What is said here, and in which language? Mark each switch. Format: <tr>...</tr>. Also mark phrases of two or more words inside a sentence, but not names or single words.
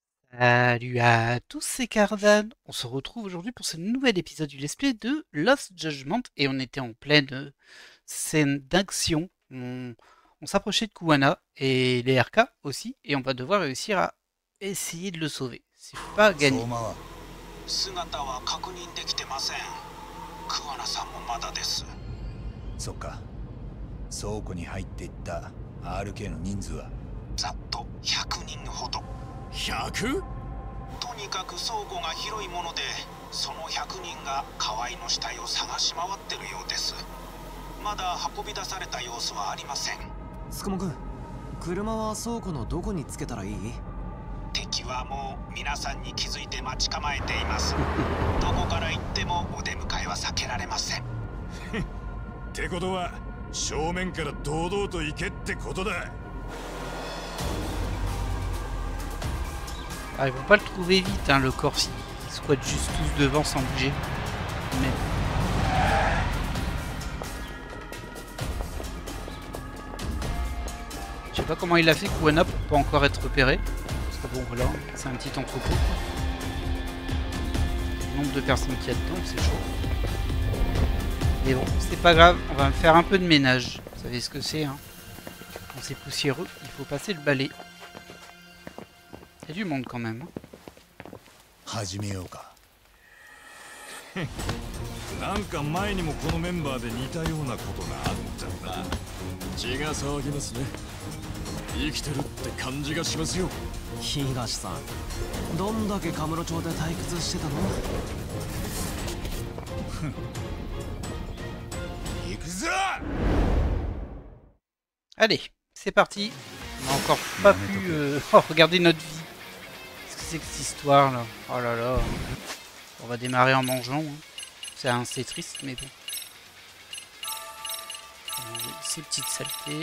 <fr>Salut à tous, c'est Cardan. On se retrouve aujourd'hui pour ce nouvel épisode du let's play de Lost Judgment et on était en pleine scène d'action. On s'approchait de Kuwana et les RK aussi et on va devoir réussir à essayer de le sauver. C'est pas gagné.</fr> <ja>姿は確認できてません。桑名さんもまだです。そっか。倉庫に入っていった RK の人数はざっと100人ほど。 100？とにかく倉庫が広いもので、その100人が河合の死体を探し回ってるようです。まだ運び出された様子はありません。つくもくん、車は倉庫のどこにつけたらいい？敵はもう皆さんに気づいて待ち構えています。どこから行ってもお出迎えは避けられません。ってことは正面から堂々と行けってことだ。</ja> <fr>Ah, ils vont pas le trouver vite, hein, le corps, ils squattent juste tous devant sans bouger. Mais... Je sais pas comment il a fait Kuwana pour pas encore être repéré. Parce que bon voilà, c'est un petit entrepôt. Le nombre de personnes qu'il y a dedans, c'est chaud. Mais bon, c'est pas grave, on va faire un peu de ménage. Vous savez ce que c'est, hein. Quand c'est poussiéreux, il faut passer le balai. Il y a du monde quand même.</fr> <ja>始めようか。なんか前にもこのメンバーで似たようなことがあったな。血が騒ぎますね。生きてるって感じがしますよ。東さん、どんだけカムロ町で退屈してたの？行くぞ！</ja> <fr>Allez, c'est parti. On a encore pas pu regarder notre vie. Qu'est-ce que c'est que cette histoire là? Oh là là. On va démarrer en mangeant. Hein. C'est triste mais bon. Ces petites saletés.</fr>